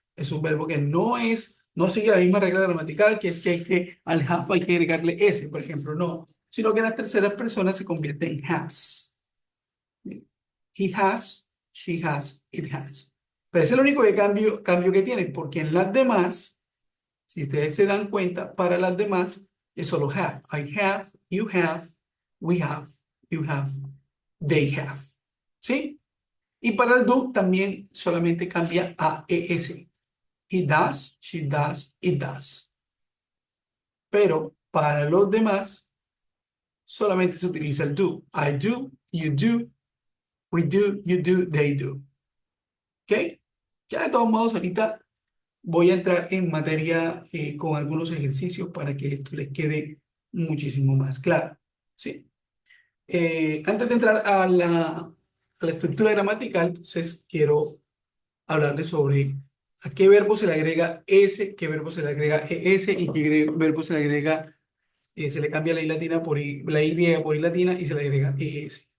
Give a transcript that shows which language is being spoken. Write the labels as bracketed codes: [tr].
[es] Es un verbo que no sigue la misma regla gramatical, que es que al have hay que agregarle s, por ejemplo, no, sino que en las terceras personas se convierte en has. [en] He has, she has, it has. [es] Pero ese es el único cambio que tiene, porque en las demás, si ustedes se dan cuenta, para las demás es solo have. [en] I have, you have, we have, you have, they have. [es] ¿Sí? Y para el do también solamente cambia a ES. [en] He does, she does, it does. [es] Pero para los demás solamente se utiliza el do. [en] I do, you do, we do, you do, they do. [es] ¿Ok? Ya de todos modos ahorita voy a entrar en materia con algunos ejercicios para que esto les quede muchísimo más claro. ¿Sí? Antes de entrar a la estructura gramatical, entonces quiero hablarles sobre a qué verbo se le agrega S, qué verbo se le agrega ES y qué verbo se le agrega, se le cambia la I latina por la Y por I latina y se le agrega ES.